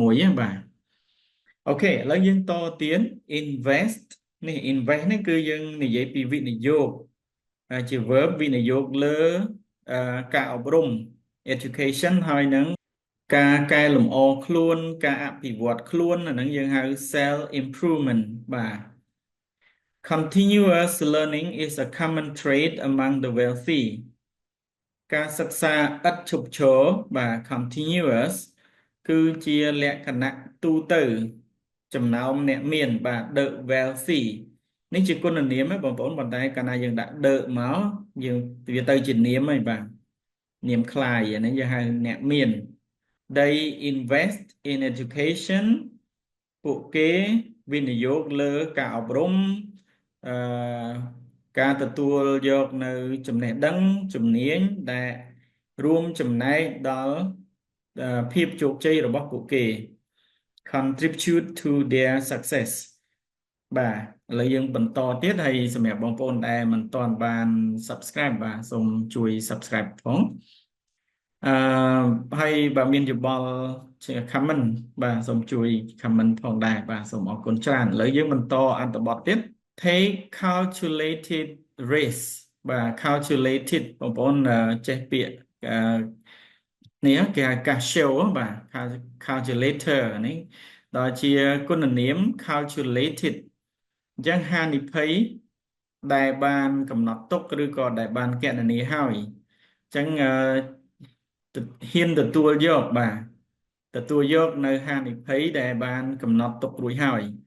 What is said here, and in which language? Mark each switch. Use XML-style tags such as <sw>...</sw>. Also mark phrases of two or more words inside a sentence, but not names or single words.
<km>ហ្នឹងបាទអូខេឥឡូវយើងតទៀត invest នេះ invest នេះគឺយើងនិយាយពីវិនិយោគជា verb វិនិយោគលើ ការអប់រំ education ហើយនឹងការកែលម្អខ្លួនការអភិវឌ្ឍ ខ្លួនអាហ្នឹងយើងហៅ</km> <en>self improvement</en> <km>បាទ</km> <en>Continuous learning is a common trait among the wealthy</en> <km>ការសិក្សាឥតឈប់ឈរបាទ continuous គឺជាលក្ខណៈទូទៅចំណោមអ្នកមានបាទ</km> <en>the wealthy</en> <km>នេះជាគុណនាមហ្នឹងបងប្អូនប៉ុន្តែកាលណាយើងដាក់ the មកយើងវាទៅជានាមហើយបាទ នាមខ្លាយអានេះយើងហៅអ្នកមាន</km> <en>they invest in education</en> <km>ពួកគេវិនិយោគលើការអប់រំ ការទទួលយកនៅចំណេះដឹងជំនាញដែលរួមចំណែកដល់ភាពជោគជ័យរបស់ពួកគេ</km> <en>contribute to their success</en> <km>បាទឥឡូវយើងបន្តទៀតហើយសម្រាប់បងប្អូនដែលមិនទាន់បាន subscribe បាទសូមជួយ subscribe ផង ហើយបើមានយោបល់ជា comment បាទសូមជួយ comment ផងដែរបាទសូមអរគុណច្រើនឥឡូវយើងបន្ត អត្ថបទទៀត</km> <en>take calculated risk</en> <km>បាទ calculated បងប្អូនចេះពាក្យនេះគេហៅ cashier បាទ calculator នេះដល់ជាគុណនាម calculated អញ្ចឹងហានិភ័យដែលបានកំណត់ទុកឬក៏ដែលបានគណនាហើយអញ្ចឹងហ៊ានទទួលយកបាទទទួលយកនៅហានិភ័យដែលបានកំណត់ទុករួចហើយ</km>